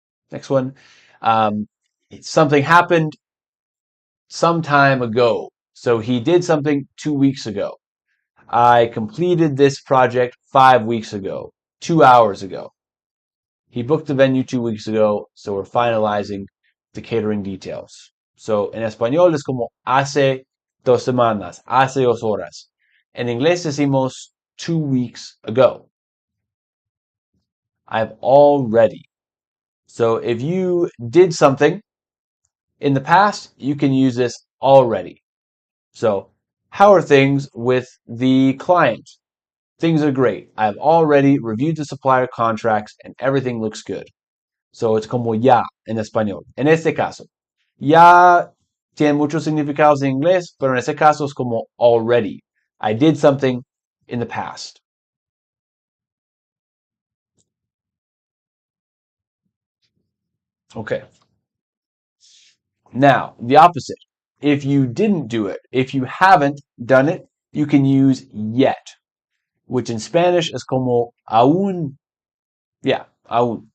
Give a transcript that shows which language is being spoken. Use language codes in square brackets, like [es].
[en] Next one, something happened some time ago. So he did something 2 weeks ago. I completed this project 5 weeks ago, 2 hours ago. He booked the venue 2 weeks ago, so we're finalizing the catering details. [es] So en español es como hace 2 semanas, hace 2 horas. En inglés decimos [en] 2 weeks ago. I've already. So if you did something in the past, you can use this already. So, how are things with the client? Things are great. I've already reviewed the supplier contracts and everything looks good. [es] So it's como ya en español. En este caso, ya tiene muchos significados en inglés, pero en este caso es como already. [en] I did something in the past. Okay. Now, the opposite. If you didn't do it, if you haven't done it, you can use yet, which in Spanish is [es] como aún. [en] Yeah, aún.